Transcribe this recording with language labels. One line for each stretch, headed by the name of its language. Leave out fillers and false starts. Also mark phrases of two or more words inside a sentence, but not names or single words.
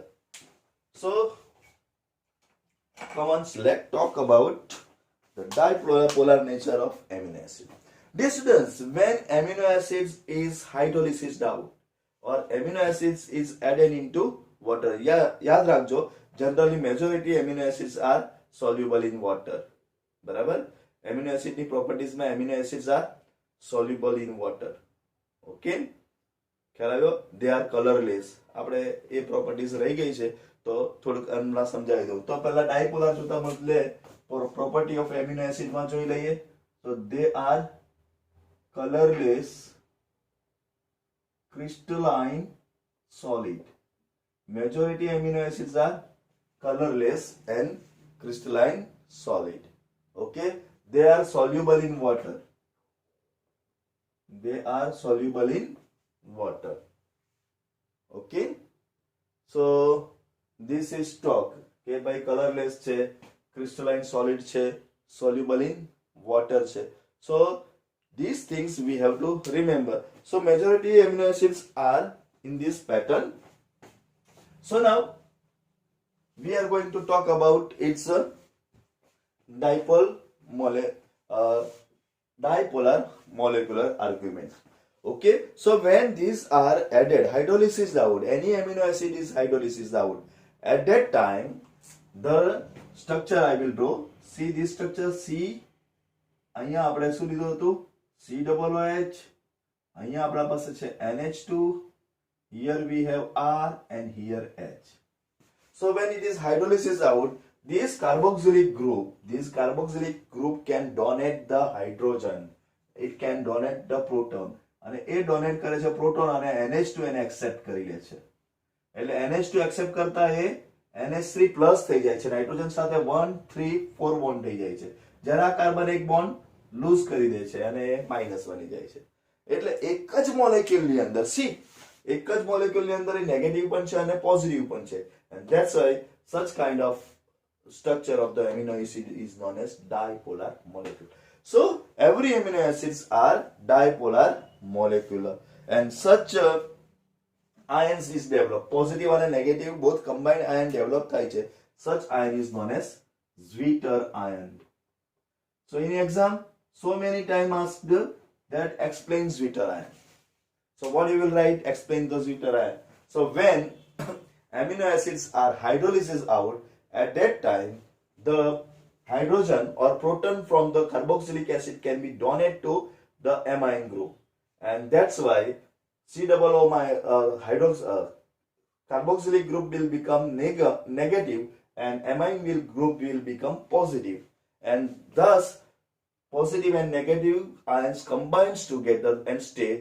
English: So come on, let's talk about the dipolar nature of amino acid. Dear students, when amino acids is hydrolysis out or amino acids is added into water,
Hindi: याद रखो,
English: generally majority amino acids are soluble in water.
Hindi: बराबर?
English: Amino acid ની properties में amino acids are soluble in water.
Gujarati: Okay? ખ્યાલ આવ્યો? They are colorless. આપણે એ properties રહી ગઈ છે, તો થોડુંક હમણાં સમજાવી દઉં. તો પહેલા ડાયપોલર જોતા બદલે
English: property of amino acid
Gujarati: માં જોઈ લઈએ.
English: So they are colorless crystalline solid. Majority amino acids are colorless and crystalline solid. Okay? They are soluble in water. Okay? So this is talk
Gujarati: કે ભાઈ
English: colorless છે, crystalline solid છે, soluble in water છે. So these things we have to remember. So majority amino acids are in this pattern. So now we are going to talk about its dipolar molecular argument. Okay, so when these are added, hydrolysis out, any amino acid is hydrolysis out. At that time, the structure I will draw. See this structure C.
Gujarati: અહીંયા આપણે શું લીધું હતું? COOH. અહીંયા આપણા પાસે છે NH2.
English: Here we have R and here H. So when it is hydrolysis out, this carboxylic group can donate the hydrogen. It can donate the proton.
Gujarati: અને એ ડોનેટ કરે છે પ્રોટોન અને NH2 એને એક્સેપ્ટ કરી લે છે. એટલે NH2 એક્સેપ્ટ કરતા એ NH3 પ્લસ થઈ જાય છે, નાઇટ્રોજન સાથે 1 3 4 બોન્ડ થઈ જાય છે. જ્યારે આ કાર્બન એક બોન્ડ લૂઝ કરી દે છે અને એ માઈનસ બની જાય છે. એટલે એક જ મોલેક્યુલની અંદર એક જ મોલેક્યુલની અંદર એ નેગેટિવ પણ છે અને પોઝિટિવ પણ છે.
English: And that's why such kind of structure of the amino acid is known as dipolar molecule. So every amino acids are dipolar molecular, and such ions is developed. Positive and negative both combined ion develop
Gujarati: થાય છે.
English: Such ion is known as Zwitter ion. So in exam, so many time asked that explains Zwitter ion. So what you will write? Explain the Zwitter ion. So when amino acids are hydrolysis out, at that time the hydrogen or proton from the carboxylic acid can be donated to the amine group, and that's why COO carboxylic group will become negative and amine group will become positive, and thus positive and negative ions combines together and stay.